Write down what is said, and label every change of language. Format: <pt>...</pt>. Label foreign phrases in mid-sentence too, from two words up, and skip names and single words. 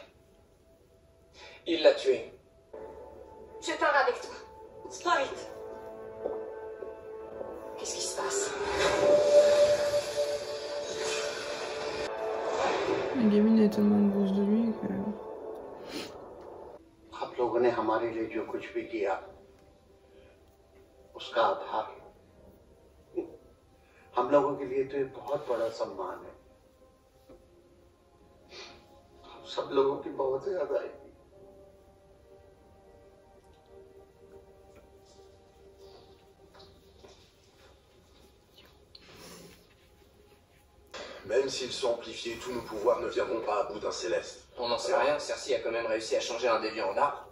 <fr>Il l'a tué. Je pars avec toi. Sprite! Qu'est-ce qui se passe? La gamine est tellement grosse de lui que...</fr> <hi>आप लोगों ने हमारे लिए जो कुछ भी किया उसका आभार हम लोगों के लिए तो ये बहुत बड़ा सम्मान है हम सब लोगों की बहुत याद आएगी</hi> <fr>Même s'ils sont amplifiés, tous nos pouvoirs ne viendront pas à bout d'un céleste. On n'en sait rien, Cersei a quand même réussi à changer un déviant en arbre.</fr>